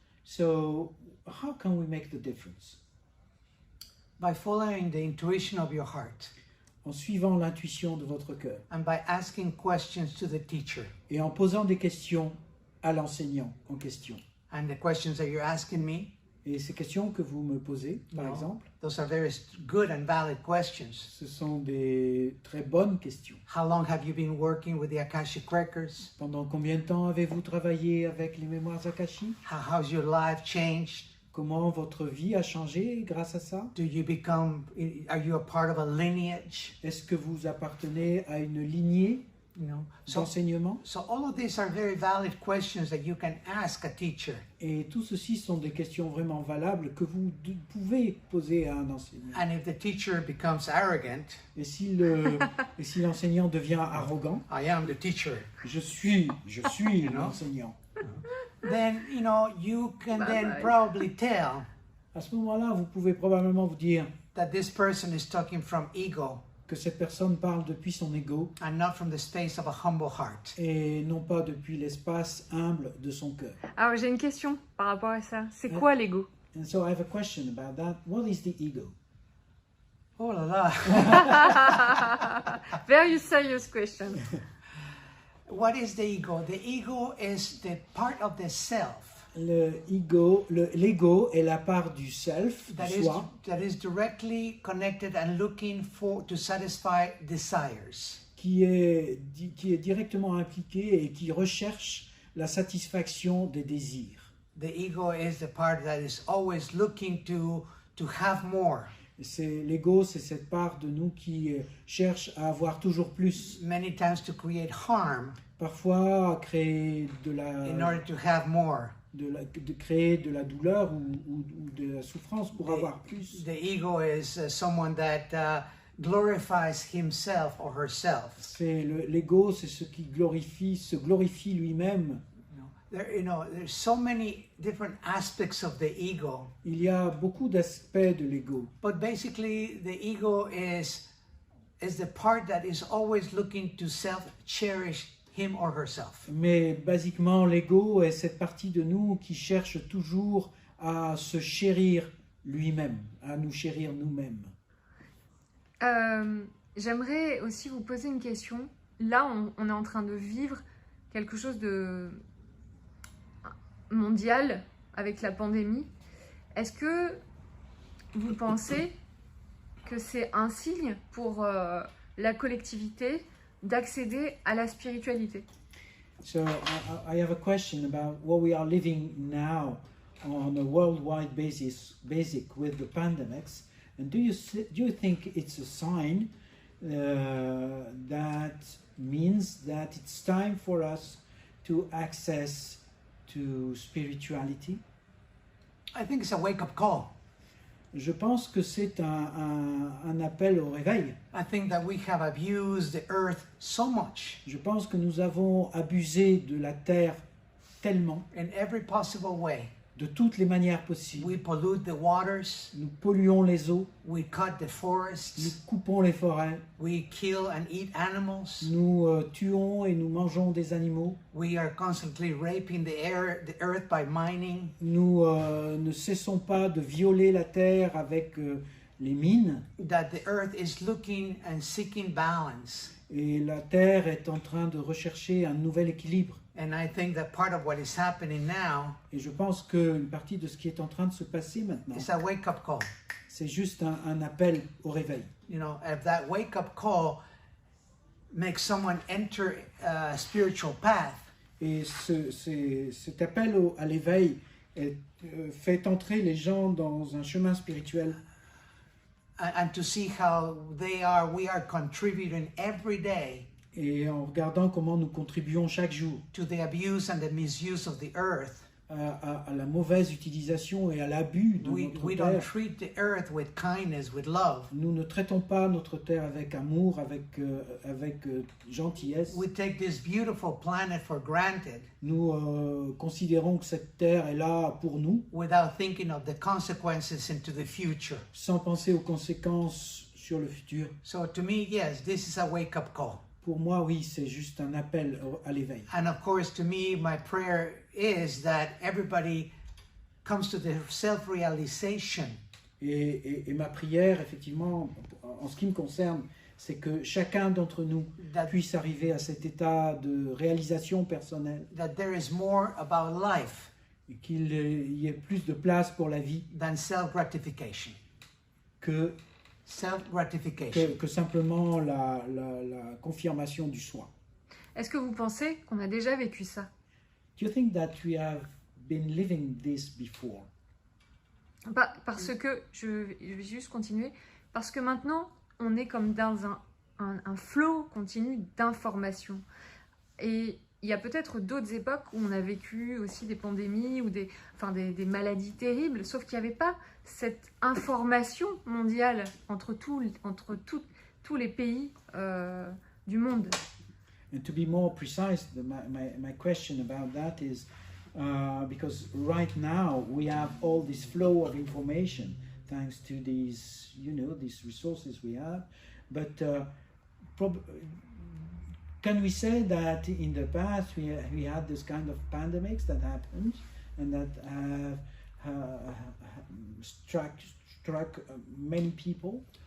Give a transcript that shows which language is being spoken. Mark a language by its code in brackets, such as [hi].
[en] So, how can we make the difference? By following the intuition of your heart [fr] En suivant l'intuition de votre cœur [en] and by asking questions to the teacher. [fr] et en posant des questions à l'enseignant en question. [en] And the questions that you're asking me, [fr] Et ces questions que vous me posez, par [en] No. [fr] exemple, [en] those are very good and valid questions. [fr] ce sont des très bonnes questions. [en] How long have you been working with the Akashic Records? [fr] Pendant combien de temps avez-vous travaillé avec les mémoires akashiques? [en] How's your life changed? [fr] Comment votre vie a changé grâce à ça? [en] Are you a part of a lineage? [fr] Est-ce que vous appartenez à une lignée [en] You know, so [fr] d'enseignement? [en] all of these are very valid questions that you can ask a teacher. [fr] Et tout ceci sont des questions vraiment valables que vous pouvez poser à un enseignant. [en] And if the teacher becomes arrogant, [fr] Et si l'enseignant devient arrogant, [en] I am the teacher, [fr] je suis l'enseignant. [en] then you can then Bye-bye. probably tell [fr] À ce moment-là, vous pouvez probablement vous dire [en] that this person is talking from ego [fr] que cette personne parle depuis son ego [en] and not from the space of a humble heart. [fr] et non pas depuis l'espace humble de son cœur. Alors, j'ai une question par rapport à ça. C'est Ouais. quoi l'ego? [en] And so I have a question about that. What is the ego? [fr] Oh la la. [en] Very serious question. What is the ego? The ego is the part of the self [fr] L'ego est la part du self, du [en] that [fr] soi, [en] is directly connected and looking to satisfy desires. [fr] qui est directement impliqué et qui recherche la satisfaction des désirs. [en] The ego is the part that is always looking to have more. [fr] L'ego, c'est cette part de nous qui cherche à avoir toujours plus, [en] Many times to create harm [fr] parfois à créer de [en] in order to have more. [fr] de créer de la douleur ou de la souffrance pour avoir plus. [en] The ego is someone that glorifies himself or herself. [fr] L'ego, c'est ce qui se glorifie lui-même. [en] There's so many different aspects of the ego, [fr] Il y a beaucoup d'aspects de l'ego, [en] but basically the ego is the part that is always looking to self-cherish him or herself. [fr] mais basiquement l'ego est cette partie de nous qui cherche toujours à se chérir lui-même, à nous chérir nous-mêmes. J'aimerais aussi vous poser une question. Là, on est en train de vivre quelque chose de mondial avec la pandémie. Est-ce que vous pensez que c'est un signe pour la collectivité d'accéder à la spiritualité? [en] So I have a question about what we are living now on a worldwide basis, with the pandemics, and do you think it's a sign that means that it's time for us to access to spirituality? I think it's a wake-up call. [fr] Je pense que c'est un appel au réveil. [en] I think that we have abused the earth so much [fr] Je pense que nous avons abusé de la terre tellement, [en] in every possible way. [fr] de toutes les manières possibles. [en] We pollute the waters, [fr] Nous polluons les eaux, [en] we cut the [fr] nous [en] forests, [fr] coupons les forêts, [en] we kill and eat animals, [fr] nous tuons et nous mangeons des animaux. [en] we are constantly raping the earth by mining. [fr] Nous ne cessons pas de violer la terre avec les mines. [en] That the earth is looking and seeking balance. [fr] Et la terre est en train de rechercher un nouvel équilibre. [en] And I think that part of what is happening now [fr] Et je pense qu'une partie de ce qui est en train de se passer maintenant, [en] is a wake-up call. [fr] c'est juste un appel au réveil. [en] You know, if that wake-up call makes someone enter a spiritual path, [fr] Et cet appel à l'éveil fait entrer les gens dans un chemin spirituel [en] and to see how we are contributing every day [fr] et en regardant comment nous contribuons chaque jour [en] to the abuse and the misuse of the earth. [fr] à la mauvaise utilisation et à l'abus de [en] We [fr] notre [en] don't [fr] terre. [en] treat the earth with kindness, with love. [fr] Nous ne traitons pas notre terre avec amour, avec gentillesse. [en] We take this beautiful planet for granted [fr] Nous considérons que cette terre est là pour nous, [en] without thinking of the consequences into the future. [fr] sans penser aux conséquences sur le futur. [en] So to me, yes, this is a wake-up call. [fr] Pour moi, oui, c'est juste un appel à l'éveil. [en] And of course, to me, my prayer is that everybody comes to the self-realization [fr] Et ma prière, effectivement, en ce qui me concerne, c'est que chacun d'entre nous [en] that, [fr] puisse arriver à cet état de réalisation personnelle [en] that there is more about life [fr] et qu'il y ait plus de place pour la vie [en] than self-gratification. [fr] que [en] Self-gratification. [fr] que simplement la confirmation du soi. Est-ce que vous pensez qu'on a déjà vécu ça? [en] Do you think that we have been living this before? [fr] Parce que, je vais juste continuer, parce que maintenant, on est comme dans un flot continu d'informations. Et il y a peut-être d'autres époques où on a vécu aussi des pandémies ou des maladies terribles, sauf qu'il n'y avait pas cette information mondiale entre tous les pays du monde. [en] And to be more precise, my question about that is because right now we have all this flow of information thanks to these, these resources we have. But can we say that in the past we had this kind of pandemics that happened and that have struck many people?